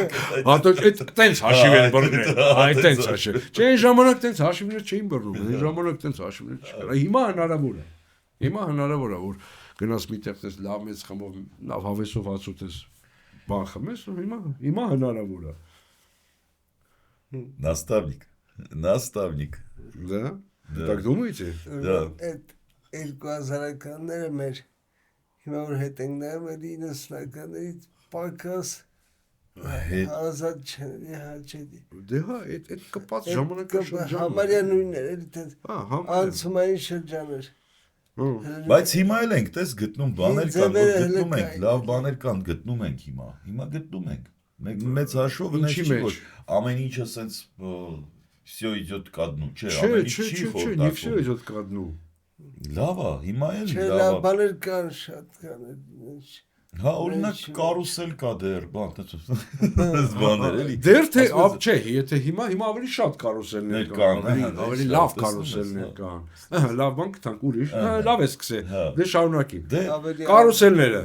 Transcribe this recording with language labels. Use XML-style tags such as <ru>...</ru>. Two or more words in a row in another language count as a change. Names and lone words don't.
<hy>Հատո այդ տենց հաշիվ են բռնել։ Այդ տենց հաշիվ։ Չէ, այն ժամանակ տենց հաշիվներ չէին բռնում։ Այն ժամանակ տենց հաշիվներ չկար։ Հիմա հնարավոր է։ Հիմա հնարավոր է որ գնաս միտեղ տես լավ մեծ խմով, լավ հավեսով հաց ուտես, բան խմես, հիմա հնարավոր է։</hy> <ru>Наставник։ Да? Так думаете? Да։</ru> <hy>Այդ 2000-ականները մեր հիմա որ հետ ենք նայում էլի 90-ականներից պակաս ազատ չեն հաճելի։ Դե հա, այդ կպած ժամանակը շրջանը։ Համարյա նույններ էլի տենց անցումային շրջաներ։ Բայց հիմա էլ ենք, տես գտնում բաներ կան, որ գտնում ենք, լավ բաներ կան, գտնում ենք հիմա գտնում ենք։ Մեծ հաշվով նես չի որ ամեն ինչը սենց</hy> <ru>всё идёт ко дну,</ru> <hy>չէ, ամեն ինչ չի խորտակվում։ Չէ,</hy> <ru>всё идёт ко дну։</ru> <hy>Լավ է, հիմա էլ Չէ, լավ լավ է։ բաներ կան, շատ կան։ Հա, օրինակ կարուսել կա դեռ, բան, տես բաներ էլի։ Դեռ թե չէ, եթե հիմա ավելի շատ կարուսելներ կան, ավելի լավ կարուսելներ կան։ Ահա, լավ բան կտանք ուրիշ, լավ է սկսել։ Դե շարունակի։ Կարուսելները,</hy>